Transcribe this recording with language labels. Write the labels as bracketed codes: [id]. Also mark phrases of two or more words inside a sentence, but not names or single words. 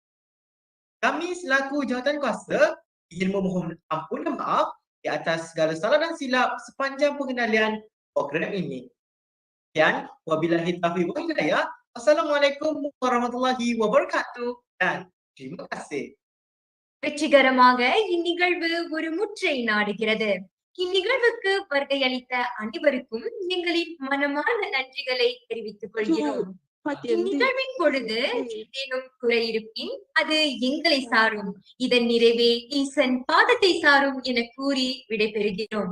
[ms] Kami selaku jawatankuasa ingin memohon ampun dan maaf di atas segala salah dan silap sepanjang pengendalian program ini. Sekian, [ar] وبالله التوفيق والهداية. السلام عليكم ورحمة الله وبركاته [ms] dan terima kasih. [ta] வெற்றிகரமாக இந்நிகழ்வு ஒரு முற்றை நாடுகிறது. இந்நிகழ்வுக்கு வருகை அளித்த அனைவருக்கும் எங்களின் மனமார்ந்த நன்றிகளை தெரிவித்துக் கொள்கிறோம். இந்நிகழ்வின் பொழுது ஏதேனும் குறை இருப்பின் அது எங்களை சாரும், இதன் நிறைவே ஈசன் பாதத்தை சாரும் என கூறி விடைபெறுகிறோம்.